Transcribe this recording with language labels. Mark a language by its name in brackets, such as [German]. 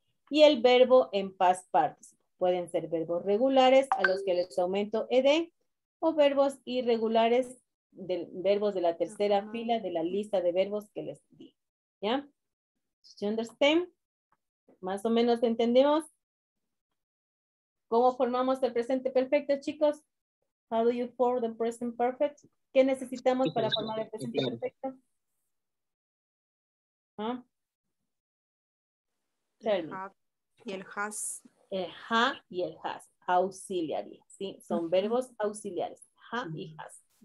[Spanish] Y el verbo en past participle. Pueden ser verbos regulares a los que les aumento ed o verbos irregulares, verbos de la tercera fila de la lista de verbos que les di. ¿Ya? [English] ¿You understand? [Spanish] Más o menos entendemos cómo formamos el presente perfecto, chicos. [English] How do you form the present perfect? [Spanish] ¿Qué necesitamos para formar el presente perfecto? ¿Ah? El have y el has. El ha y el has. Auxiliary, ¿sí? Son verbos auxiliares. Ha y has.